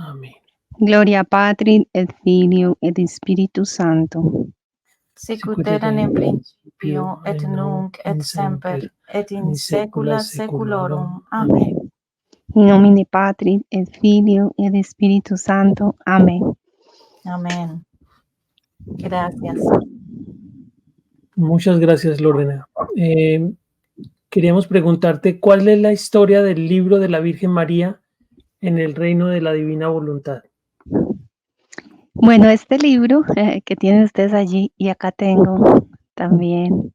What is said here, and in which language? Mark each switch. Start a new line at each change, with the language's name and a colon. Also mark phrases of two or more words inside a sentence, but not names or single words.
Latin: Gloria Patri et Filio et Spiritus Sancto. Sicut erat in principio, et nunc et semper, et in saecula saeculorum. Amén. In nomine Patri et Filio et Spiritus Sancto. Amén.
Spanish: Amén. Gracias. Muchas gracias, Lorena. Queríamos preguntarte, ¿cuál es la historia del libro de la Virgen María en el reino de la divina voluntad? Bueno, este libro que tienen ustedes allí y acá tengo también.